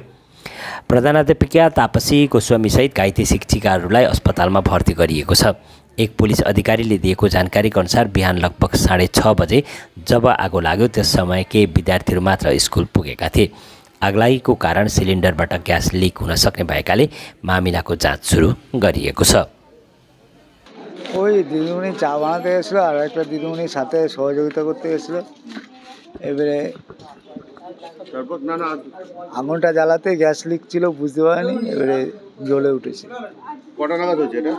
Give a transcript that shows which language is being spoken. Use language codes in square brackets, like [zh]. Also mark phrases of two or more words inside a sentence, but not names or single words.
[ne] प्रधानाध्यापिका तापसी गोस्वामीसहित घाइते शिक्षिकाहरूलाई अस्पतालमा भर्ती गरिएको छ। एक पुलिस अधिकारीले दिएको जानकारीका अनुसार बिहान लगभग 6:30 बजे जब आगो लाग्यो त्यस समय केही विद्यार्थीहरू मात्र स्कुल पुगेका थिए। आगलागीको कारण सिलिन्डरबाट ग्यास लिक हुन सक्ने भएकाले मामिलाको जाँच सुरु गरिएको छ। [bn] ওই দিদিমণি চা বানাতে গেছিলো আর একটা দিদিমণির সাথে সহযোগিতা করতে গেছিলো। এবারে আগুনটা জ্বালাতে গ্যাস লিক ছিল, বুঝতে পারেনি, এবারে জ্বলে উঠেছে। কটা নাগাদ হয়েছে এটা?